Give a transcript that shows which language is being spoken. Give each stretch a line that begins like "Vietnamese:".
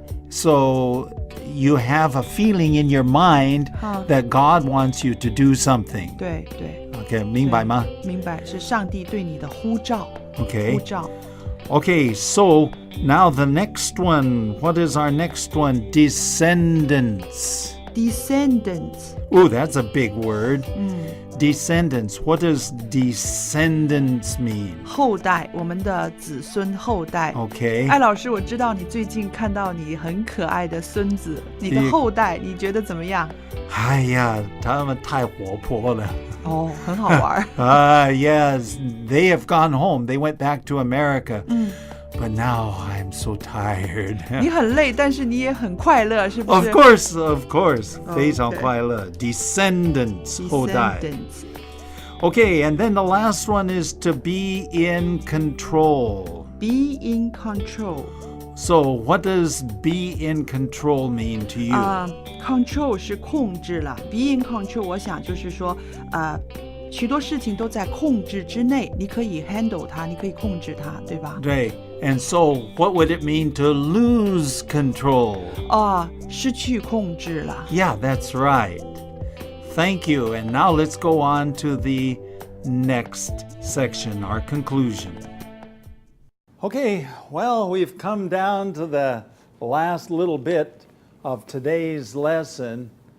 English: So you have a feeling in your mind that God wants you to do something.
Chinese: 对对 Okay, 明白吗？明白，是上帝对你的呼召。
English: Okay.
Chinese: 呼召。
English: Okay, so now the next one. What is our next one? Descendants. Descendants. Ooh, that's a big word. Descendants. What does descendants mean?
Chinese: 后代，我们的子孙后代。
English: Okay.
Chinese: 艾老师，我知道你最近看到你很可爱的孙子，你的后代，你觉得怎么样？哎呀，他们太活泼了。哦，很好玩。
English: Yes, they have gone home. They went back to America. 嗯， But now I'm so tired.
Chinese: 你很累，但是你也很快乐，是不
English: Of
Chinese: 是
English: course, of course. 哦，
Chinese: 非常对。快乐。
English: Descendants
Chinese: 后代。
English: Descendants Okay, and then the last one is to be in control. be in control So, what does be in control mean to you?
Chinese: control 是控制了
English: be in control
Chinese: 我想就是说许多事情都在控制之内，你可以 handle 它，你可以控制它，对吧？
English: Right. And so, what would it mean to lose control?
Chinese: 失去控制了。
English: Yeah, that's right. Thank you. And now let's go on to the next section, our conclusion. Okay, well, we've come down to the last little bit of today's lesson.